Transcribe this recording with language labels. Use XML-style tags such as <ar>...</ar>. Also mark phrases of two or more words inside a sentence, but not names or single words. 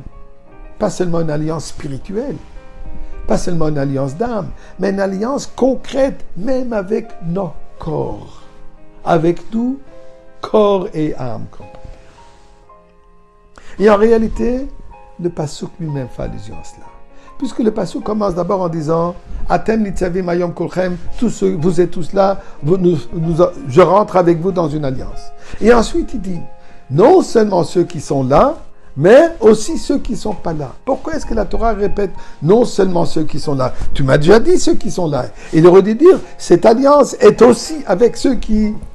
<fr>Pas seulement une alliance spirituelle, pas seulement une alliance d'âme, mais une alliance concrète, même avec nos corps. Avec nous, corps et âme. Et en réalité, le pasuk lui-même fait allusion à cela. Puisque le pasuk commence d'abord en disant</fr> <he>אתם נצבים היום כלכם,</he> <fr>vous êtes tous là, je rentre avec vous dans une alliance. Et ensuite il dit non seulement ceux qui sont là, mais aussi ceux qui ne sont pas là. Pourquoi est-ce que la Torah répète non seulement ceux qui sont là? Tu m'as déjà dit ceux qui sont là. Il aurait dû dire, cette alliance est aussi avec ceux qui...</fr>